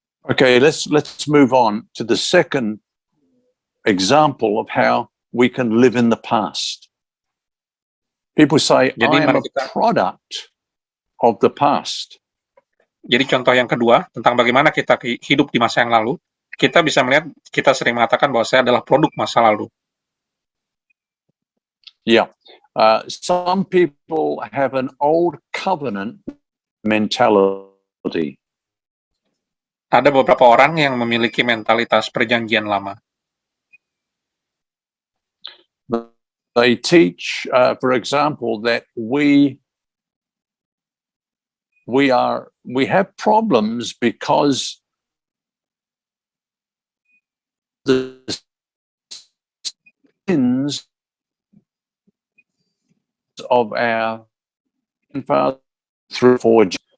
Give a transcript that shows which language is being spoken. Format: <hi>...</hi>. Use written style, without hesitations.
<en>Okay, let's move on to the second example of how we can live in the past. People say, I am a product of the past.</en> <id>Jadi contoh yang kedua, tentang bagaimana kita hidup di masa yang lalu, kita bisa melihat, kita sering mengatakan bahwa saya adalah produk masa lalu. Yeah.</id> <en>Some people have an old covenant mentality.</en> <id>Ada beberapa orang yang memiliki mentalitas perjanjian lama.</id> <en>They teach, for example, that we have problems because the sins of our grandfather through forge.</en>